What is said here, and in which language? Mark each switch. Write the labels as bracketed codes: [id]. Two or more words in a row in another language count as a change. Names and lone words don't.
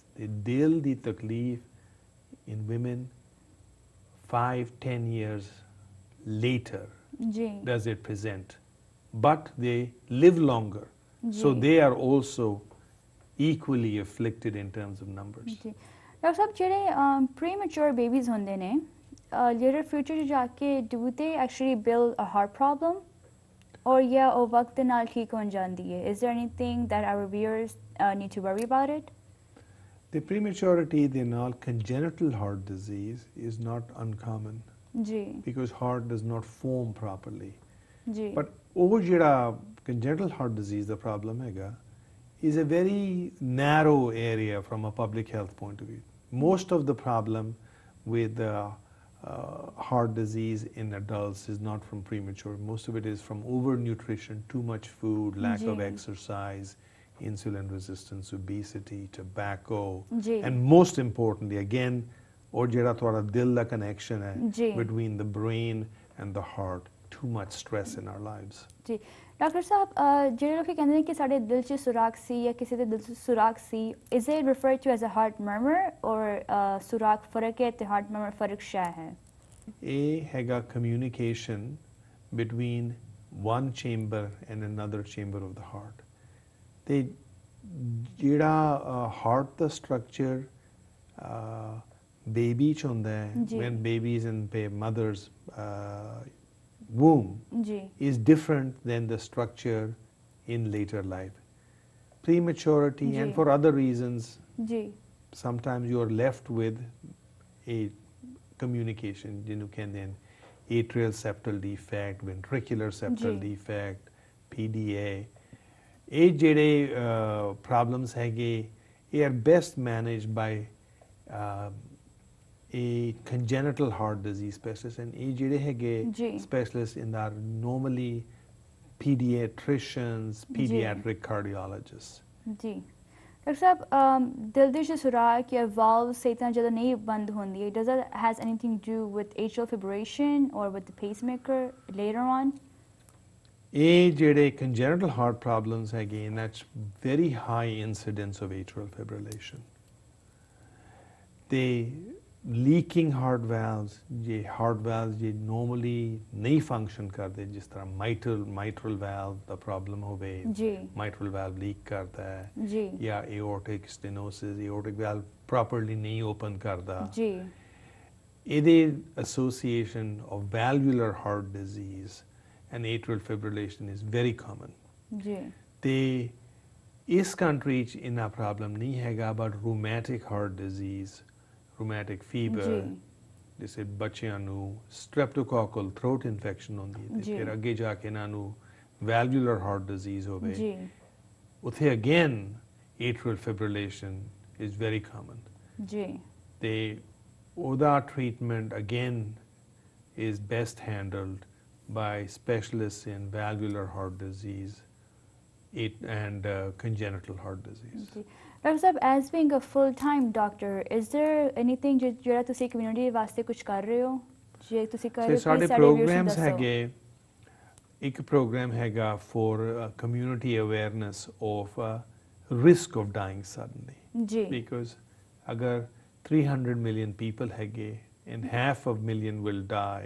[en] The [pa] ਦਿਲ ਦੀ ਤਕਲੀਫ [en] in women 5-10 years later does it present, but they live longer, so they are also equally afflicted in terms of numbers. [pa] Dr. Saab, ਜਿਹੜੇ [en] premature babies [pa] ਹੁੰਦੇ ਨੇ, [en] later future [pa] 'ਚ ਜਾ ਕੇ [en] do they actually build a heart problem? Or yeah, or [pa] ਵਕਤ ਦੇ ਨਾਲ ਠੀਕ ਹੋ ਜਾਤੀ ਹੈ. [en] Is there anything that our viewers need to worry about it? The prematurity in all congenital heart disease is not uncommon [pa] जी [en] because heart does not form properly. [pa] जी [en] But [pa] ਉਹ ਜਿਹੜਾ [en] congenital heart disease the problem ਹੈਗਾ is a very narrow area from a public health point of view. Most of the problem with heart disease in adults is not from premature. Most of it is from overnutrition, too much food, lack of [pa] जी [en] exercise, insulin resistance, obesity, tobacco, [pa] जी [en] and most importantly, again, [pa] और ਜਿਹੜਾ ਤੁਹਾਡਾ ਦਿਲ ਦਾ connection ਹੈ जी [en] between the brain and the heart, too much stress in our lives. [pa] ਜੀ ਡਾਕਟਰ ਸਾਹਿਬ ਜਿਹੜੇ ਲੋਕ ਕਹਿੰਦੇ ਨੇ ਕਿ ਸਾਡੇ ਦਿਲ 'ਚ ਸੁਰਾਖ ਸੀ ਜਾਂ ਕਿਸੇ ਦੇ ਦਿਲ 'ਚ ਸੁਰਾਖ ਸੀ [en] is it referred to as a heart murmur or [pa] ਸੁਰਾਖ ਫਰਕ ਹੈ ਤੇ [en] heart murmur [pa] ਫਰਕ ਸ਼ਾ ਹੈ ਇਹ ਹੈਗਾ [en] communication between one chamber and another chamber of the heart. [pa] ਤੇ ਜਿਹੜਾ heart ਦਾ structure baby ਚ ਹੁੰਦਾ ਹੈ ਜੀ [en] when baby is in mother's womb [pa] ਜੀ [en] is different than the structure in later life. Prematurity [pa] जी [en] and for other reasons, [pa] जी [en] sometimes you are left with a communication, [pa] ਜਿਹਨੂੰ ਕਹਿੰਦੇ ਹਨ [en] atrial septal defect, ventricular septal [pa] जी [en] defect, PDA. [pa] ਇਹ ਜਿਹੜੇ problems ਹੈਗੇ ਇਹ [en] are best managed by a congenital heart disease specialist, and [pa] ਇਹ ਜਿਹੜੇ ਹੈਗੇ जी [en] specialists in are normally pediatricians, pediatric cardiologists. [pa] ਜੀ ਡਾਕਟਰ ਸਾਹਿਬ ਦਿਲ ਦੇ 'ਚ ਸੁਰਾਖ ਜਾਂ valve ਸਹੀ ਤਰ੍ਹਾਂ ਜਦੋਂ ਨਹੀਂ ਬੰਦ ਹੁੰਦੀ ਹੈ [en] does that has anything to do with atrial fibrillation or with the pacemaker later on [pa] ਇਹ ਜਿਹੜੇ [en] congenital heart problems [pa] ਹੈਗੇ ਇਹਨਾਂ 'ਚ [en] very high incidence of atrial fibrillation. [pa] ਤੇ [en] leaking heart valves, [pa] ਜੇ [en] heart valves [pa] ਜੇ normally ਨਹੀਂ function ਕਰਦੇ, ਜਿਸ ਤਰ੍ਹਾਂ [en] mitral valve [pa] ਦਾ problem ਹੋਵੇ, ਜੀ [en] mitral valve [pa] leak ਕਰਦਾ ਹੈ, ਜੀ ਜਾਂ [en] aortic stenosis, aortic valve properly [pa] ਨਹੀਂ open ਕਰਦਾ, ਜੀ [en] ਇਹਦੇ association of valvular heart disease and atrial fibrillation is very common. [pa] ਜੀ ਤੇ ਇਸ country 'ਚ ਇੰਨਾ problem ਨਹੀਂ ਹੈਗਾ, [en] but rheumatic heart disease, rheumatic fever, [pa] ਜੀ ਜਿਸੇ ਬੱਚਿਆਂ ਨੂੰ [en] streptococcal throat infection [pa] ਹੁੰਦੀ ਹੈ ਤੇ ਜੀ ਫਿਰ ਅੱਗੇ ਜਾ ਕੇ ਇਹਨਾਂ ਨੂੰ [en] valvular heart disease [pa] ਹੋਵੇ, ਜੀ [en] ਉੱਥੇ again atrial fibrillation is very common. [pa] ਜੀ ਤੇ ਉਹਦਾ [en] treatment again is best handled by specialists in valvular heart disease and congenital heart disease. [pa] ਜੀ ਡਾਕਟਰ ਸਾਹਿਬ [en] as being a full time doctor is there anything [pa] ਜਿਹੜਾ ਤੁਸੀਂ ਕਮਿਊਨਿਟੀ ਵਾਸਤੇ ਕੁਝ ਕਰ ਰਹੇ ਹੋ ਜੇ ਤੁਸੀਂ ਕਰ ਰਹੇ ਹੋ ਸਾਡੇ please ਸਾਡੇ viewers ਨੂੰ programs ਦੱਸੋ। ਹੈਗੇ, ਇੱਕ [en] program ਹੈਗਾ for community awareness of risk of dying suddenly, [pa] ਜੀ [en] because ਅਗਰ 300 million people ਹੈਗੇ and half of million will die